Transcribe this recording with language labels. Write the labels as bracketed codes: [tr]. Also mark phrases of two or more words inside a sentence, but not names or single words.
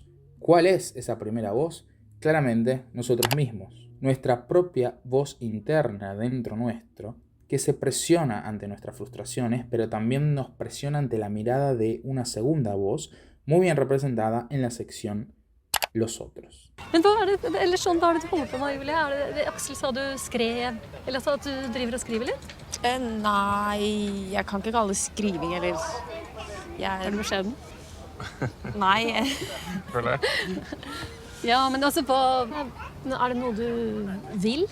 [es] ¿Cuál es esa primera voz? Claramente nosotros mismos, nuestra propia voz interna dentro nuestro, que se presiona ante nuestras frustraciones, pero también nos presiona ante la mirada de una segunda voz, muy bien representada en la sección Los Otros. [no] Men hva er det, eller sånn, hva er det du holder på med, Julie? Er det Aksel sa du skrev, eller sa at du driver og skriver litt? Nei, jeg kan ikke kalle det skriving, eller... Er du beskjeden? Nei. Føler jeg. Ja, men altså, er det noe du vil?